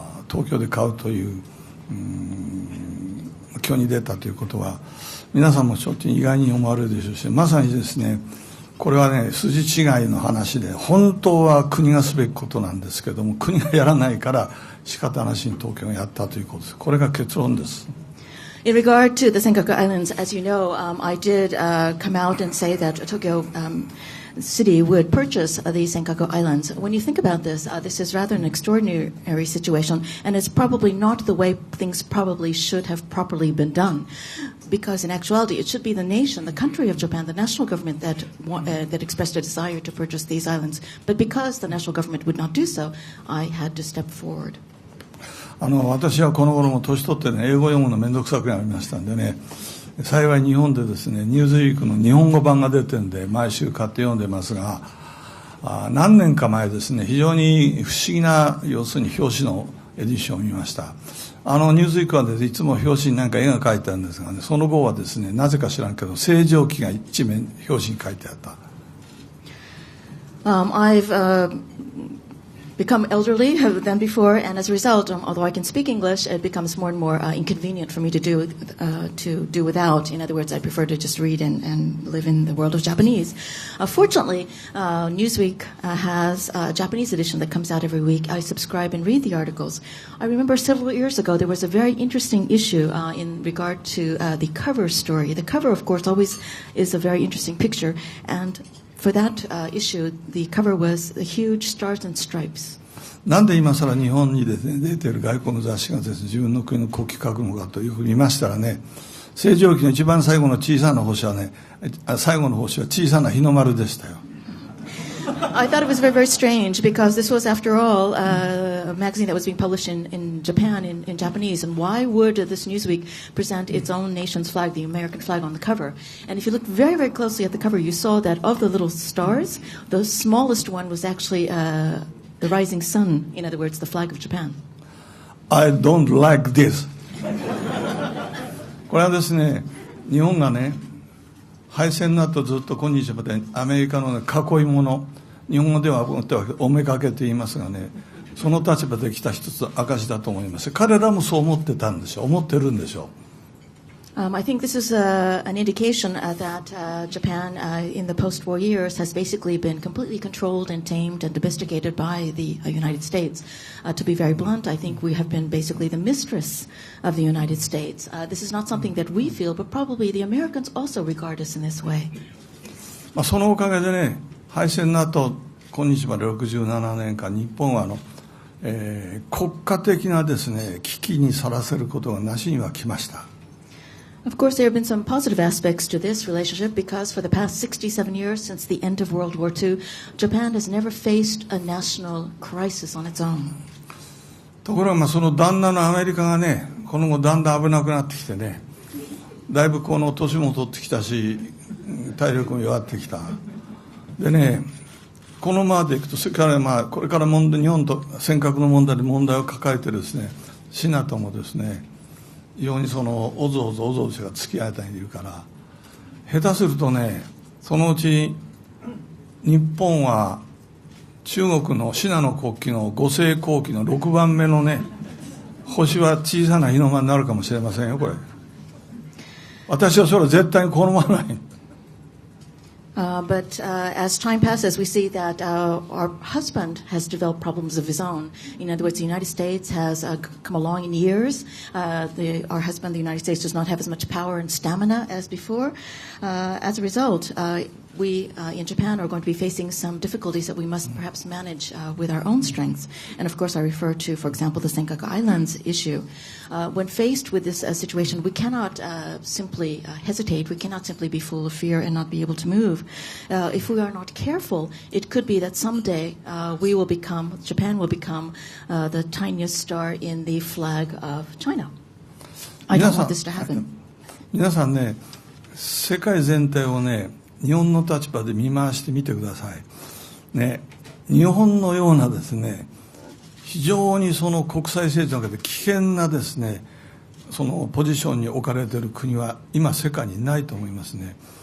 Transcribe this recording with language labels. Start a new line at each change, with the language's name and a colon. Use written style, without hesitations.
Japanese: 東京で買うという挙に出たということは、皆さんもちょっと意外に思われるでしょうし、まさにですね、これはね、筋違いの話で、本当は国がすべきことなんですけども、国がやらないから仕方なしに東京がやったということです。これが結論です。
English: In regard to the Senkaku Islands, as you know, I did come out and say that Tokyo City would purchase these Senkaku Islands. When you think about this, this is rather an extraordinary situation, and it's probably not the way things probably should have properly been done. Because in actuality, it should be the nation, the country of Japan, the national government that expressed a desire to purchase these islands. But because the national government would not do so, I had to step forward.
Japanese: 私はこの頃も年取ってね、英語読むのめんどくさくなりましたんでね、幸い日本でですね、ニューズウィークの日本語版が出てるんで、毎週買って読んでますが、何年か前ですね、非常に不思議な、要するに表紙のエディションを見ました。ニューズウィークはですね、いつも表紙になんか絵が描いてあるんですがね、その後はですね、なぜか知らんけど、星条旗が一面表紙に書いてあった。
English: I've become elderly than before, and as a result, although I can speak English, it becomes more and more inconvenient for me to do without. In other words, I prefer to just read and live in the world of Japanese. Fortunately, Newsweek has a Japanese edition that comes out every week. I subscribe and read the articles. I remember several years ago there was a very interesting issue in regard to the cover story. The cover, of course, always is a very interesting picture, and for that issue, the cover was the huge stars and stripes.
Japanese: なんで今更日本にですね、出ている外国の雑誌がですね、自分の国の国旗書くのかというふうに見ましたらね、星条旗の一番最後の小さな星はね、最後の星は小さな日の丸でしたよ。
English: I thought it was very, very strange because this was, after all, a magazine that was being published in Japan, in Japanese. And why would this Newsweek present its own nation's flag, the American flag, on the cover? And if you look very, very closely at the cover, you saw that of the little stars, the smallest one was actually the rising sun, in other words, the flag of Japan. I don't like this.
Japanese: これはですね、日本がね、敗戦の後ずっと今日までアメリカの、ね、囲い物、日本語ではおめかけと言いますがね、その立場できた一つ証だと思います。彼らもそう思ってたんでしょう、思ってるんでしょう。
English: I think this is an indication that Japan in the post-war years has basically been completely controlled and tamed and domesticated by the United States. To be very blunt, I think we have been basically the mistress of the United States. This is not something that we feel, but probably the Americans also regard us in this way.
Japanese: そのおかげでね、敗戦の後、今日まで67年間、日本は国家的なですね、危機にさらせることがなしには来ました。
English: Of course, there have been some positive aspects to this relationship because for the past 67 years since the end of World War II, Japan has never faced a national crisis on its own.
Japanese: ところがその旦那のアメリカがね、この後だんだん危なくなってきてね、だいぶこの年も取ってきたし、体力も弱ってきた。でね、このままでいくと、それからこれから日本と尖閣の問題で問題を抱えてですね、シナトもですね、非常におぞおぞが付き合いたいにいるから、下手するとね、そのうち日本は中国のシナの国旗の五星国旗の6番目のね、星は小さな日の丸になるかもしれませんよ、これ。私はそれは絶対に好まない。
English: But as time passes, we see that our husband has developed problems of his own. In other words, the United States has come along in years. Our husband, the United States, does not have as much power and stamina as before. As a result, we in Japan are going to be facing some difficulties that we must perhaps manage with our own strengths. And of course, I refer to, for example, the Senkaku Islands issue. When faced with this situation, we cannot simply hesitate. We cannot simply be full of fear and not be able to move. If we are not careful, it could be that someday Japan will become the tiniest star in the flag of China. I don't want this to happen.
Japanese: 皆さんね、世界全体をね、日本の立場で見回してみてください。ね、日本のようなですね、非常にその国際政治の中で危険なですね、そのポジションに置かれている国は今世界にないと思いますね。